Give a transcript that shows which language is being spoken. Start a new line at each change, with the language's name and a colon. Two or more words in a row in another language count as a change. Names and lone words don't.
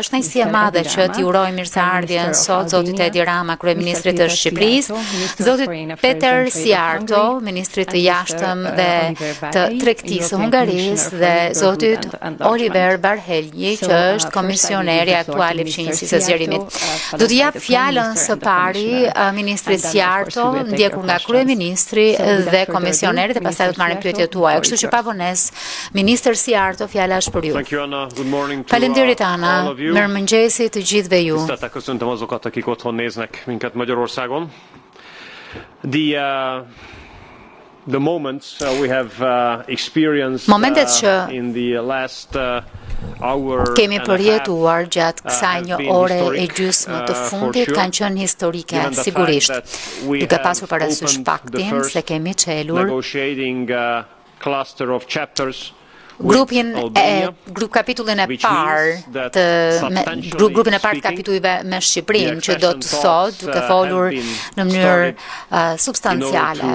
Albanian: Është kënaqësi e madhe që t'ju uroj mirëseardhjen sot zotit Edi Rama, kryeministrit të Shqipërisë, zotit Szijjártó, ministrit të jashtëm dhe të tregtisë së Hungarisë dhe zotit Oliver Barhelyi, që është komisioneri aktual i fqinjësisë së zgjerimit. Do t'i jap fjalën së pari ministrit Szijjártó, ndjekur nga kryeministri dhe komisioneri, dhe pastaj do të marrim pyetjet tuaja. Kështu që pa vonesë, ministër Szijjártó, fjala është për ju. Faleminderit Ana, mirëmëngjesi të gjithëve ju.
Hungarian: Köszöntöm azokat, akik otthon néznek minket Magyarországon.
English: The moments we have experienced in the last hour
Albanian: kemi përjetuar gjatë kësaj një ore e gjysmë të fundit kanë qenë historike, sigurisht, duke pasur parasysh faktin se kemi çelur grup-kapitullin e parë grupin e parë të kapitujve me Shqipërinë, që do të thotë, duke folur në mënyrë substanciale.